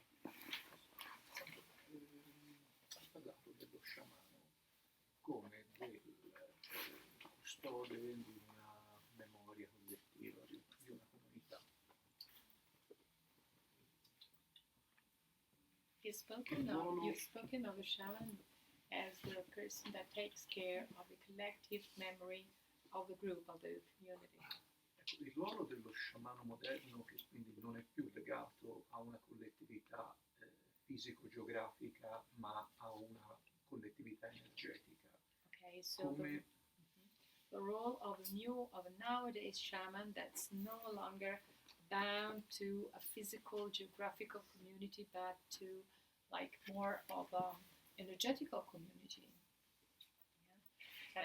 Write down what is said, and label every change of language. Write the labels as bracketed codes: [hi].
[it] Ha parlato dello sciamano come del custode di una memoria collettiva, di una comunità. [en] You've spoken of a shaman as the person that takes care of the collective memory of the group, of the community. [it] Il ruolo dello sciamano moderno, che quindi non è più legato a una collettività fisico-geografica, ma a una collettività energetica. [en] Okay, so the role of a nowadays shaman that's no longer bound to a physical geographical community, but to like more of an energetical community. Yeah.